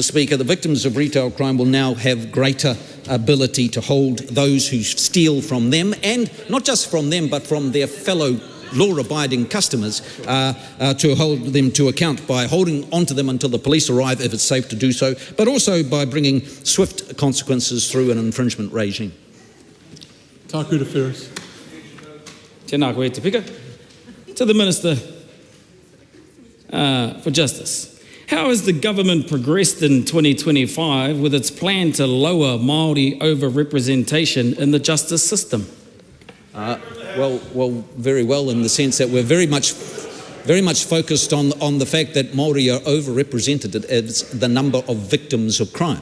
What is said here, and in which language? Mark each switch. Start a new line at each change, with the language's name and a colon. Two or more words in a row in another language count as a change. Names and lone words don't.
English: Speaker, the victims of retail crime will now have greater ability to hold those who steal from them, and not just from them but from their fellow law-abiding customers, to hold them to account by holding onto them until the police arrive if it's safe to do so, but also by bringing swift consequences through an infringement regime. Takuta Ferris.
Māori: Tēnā koe te pika.
English: To the Minister for Justice. How has the government progressed in 2025 with its plan to lower Māori over-representation in the justice system? Well, very well, in the sense that we're very much focused on the fact that Māori are overrepresented as the number of victims of crime.